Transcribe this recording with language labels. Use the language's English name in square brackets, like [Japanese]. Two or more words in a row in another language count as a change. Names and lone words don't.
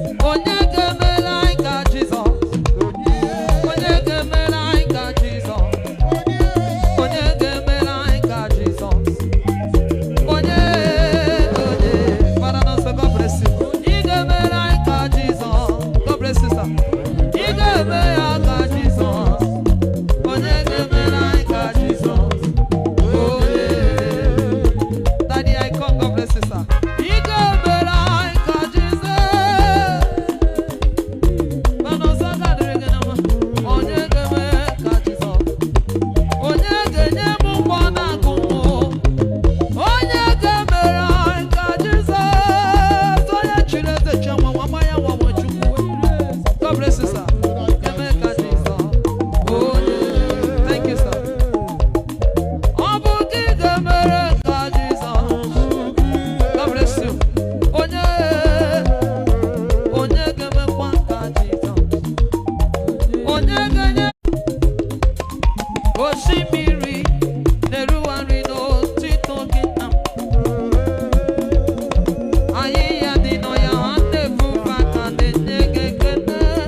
[Igbo] Onye ga-emere anyị ka Jizọs? Onye ga-emere anyị ka Jizọs? Onye ga-emere anyị ka Jizọs? Onye, onye? [English] Father, Lord, say, "God bless you." [Igbo] Ị ga-emere anyị ka Jizọs. [English] God bless you, sir. [Igbo] Ị ga-eme ya ka Jizọs. Onye ga-emere anyị ka Jizọs? Onye? [English] Daddy, I come. God bless you, sir. [Igbo] Ị ga-emere anyị ka Jizọs. Mana ọzọ ga-adịrị gị na mma. Onye ga-enwe ka Jizọs? Onye ga-enye m ụgbọ na-agụ m? Onye ga-emere anyị ka Jizọs? Onye chiri eze chi nwa nwa ya nwa nwa Chukwu. [English] God bless you, sir. [Igbo] Eme ka Jizọs. Onye. [English] Thank you, sir. [Igbo] Ọ bụ gị ga-emere ka Jizọs. [English] God bless you. [Igbo] Onye, onye ga-emekwa ka Jizọs? Onye ga-enye osimiri na-erugharị n'otito gị na Anyị ya dị nọ ya, ha na-ebu mkpata na-enye gị ekele.